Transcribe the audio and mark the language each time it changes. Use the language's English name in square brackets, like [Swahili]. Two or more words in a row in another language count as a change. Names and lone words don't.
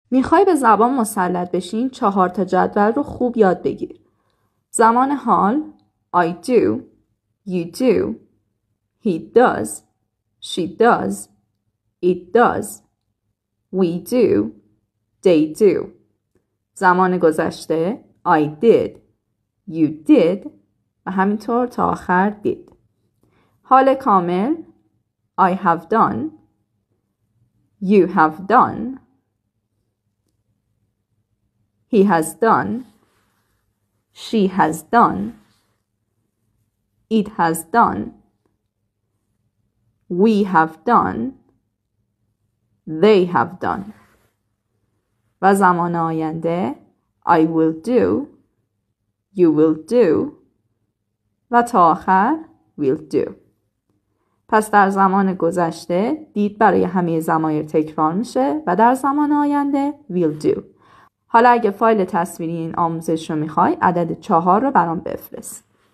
[Persian] میخوای به زبان مسلط بشین 4 تا جدول رو خوب یاد بگیر. زمان حال [English] I do, you do, he does, she does, it does, we do, they do. [Persian] زمان گذشته [English] I did, you did [Persian] و همینطور تا آخر did. حال کامل [English] I have done, you have done, he has done, she has done, it has done, we have done, they have done. [Persian] و زمان آینده [English] I will do, you will do [Persian] و تا آخر [English] will do. [Persian] پس در زمان گذشته did برای همه ضمایر تکرار میشه و در زمان آینده [English] will do. [Persian] حالا اگه فایل تصویری این آموزش رو میخوای عدد 4 رو برام بفرست.